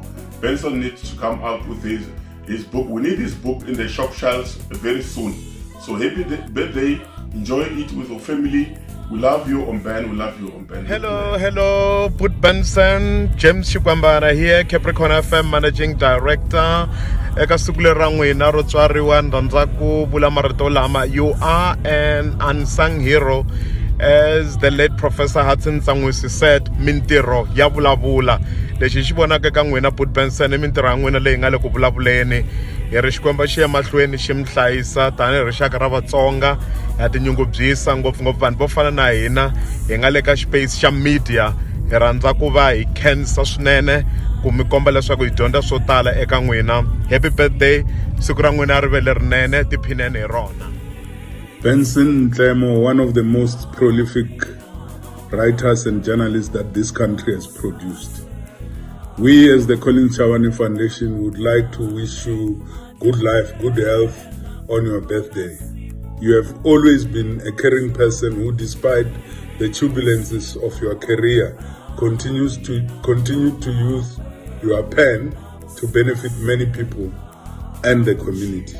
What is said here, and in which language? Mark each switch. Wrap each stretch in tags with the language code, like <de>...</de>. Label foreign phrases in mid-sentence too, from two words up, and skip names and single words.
<en>Benson needs to come out with his book. We need his book in the shop shelves very soon. So happy birthday. Enjoy it with your family. We love you, Omben. We love you, Omben. Hello, Put Benson. James Chikwambara here, Capricorn FM Managing Director.</en> <ts>Eka siku leri ra n'wina ro tswariwa ndzhaku vula marito lama.</ts> <en>You are an unsung hero. As the late Professor Hudson Ntsanwisi said,</en> <ts>mintirho ya vulavula. Lexi xi vonaka ka n'wina Put Benson i mintirho ya n'wina leyi nga le ku vulavuleni. Hi ri Xikwembu xi ya mahlweni xi mi hlayisa tanihi rixaka ra Vatsonga. Ha tinyungubyisa ngopfungopfu vanhu vo fana na hina hi nga le ka space xa media. Hi rhandza ku va hi khensa swinene ku mi komba leswaku hi dyondza swo tala eka n'wina.</ts> <en>Happy birthday,</en> <ts>siku ra n'wina ri vele rinene, tiphineni hi rona.</ts> <en>Benson Nhlemo, one of the most prolific writers and journalists that this country has produced. We as the Colin Chawani Foundation would like to wish you good life, good health on your birthday. You have always been a caring person who, despite the turbulences of your career, continue to use your pen to benefit many people and the community.</en>